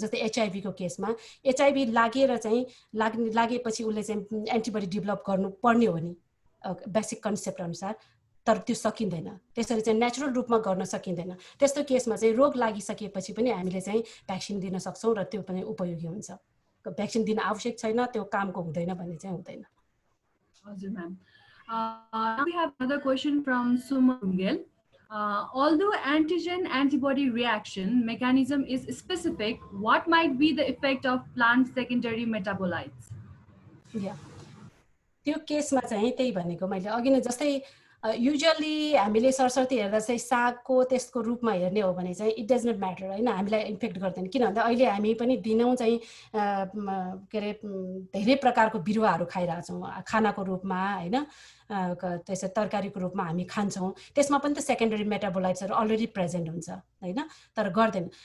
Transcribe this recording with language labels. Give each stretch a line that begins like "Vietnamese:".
Nepali: जस्तै एचआइभीको केसमा एचआइभी लागेर चाहिँ लागेपछि उसले चाहिँ एन्टिबडी डेभलप गर्नुपर्ने हो नि बेसिक कन्सेप्ट अनुसार, तर त्यो सकिँदैन, त्यसरी चाहिँ नेचुरल रूपमा गर्न सकिँदैन। त्यस्तो केसमा चाहिँ रोग लागिसकेपछि पनि हामीले चाहिँ भ्याक्सिन दिन सक्छौँ र त्यो पनि उपयोगी हुन्छ। भ्याक्सिन दिन आवश्यक छैन, त्यो कामको हुँदैन भन्ने चाहिँ हुँदैन। हजुर ma'am.
English: We have another question from Suma Rungel. Although antigen-antibody reaction mechanism is specific, what might be the effect of plant secondary metabolites?
Nepali: त्यो केसमा चाहिँ त्यही भनेको मैले अघि नै, जस्तै युजुअली हामीले सरस्वती हेर्दा चाहिँ सागको त्यसको रूपमा हेर्ने हो भने चाहिँ
English: it does not matter
Nepali: होइन, हामीलाई इम्पेक्ट गर्दैन। किन भन्दा अहिले हामी पनि दिनौँ चाहिँ के अरे धेरै प्रकारको बिरुवाहरू खाइरहेछौँ खानाको रूपमा होइन, त्यसै तरकारीको रूपमा हामी खान्छौँ, त्यसमा पनि त सेकेन्डरी मेटाबोलाइट्सहरू अलरेडी प्रेजेन्ट हुन्छ होइन, तर गर्दैन।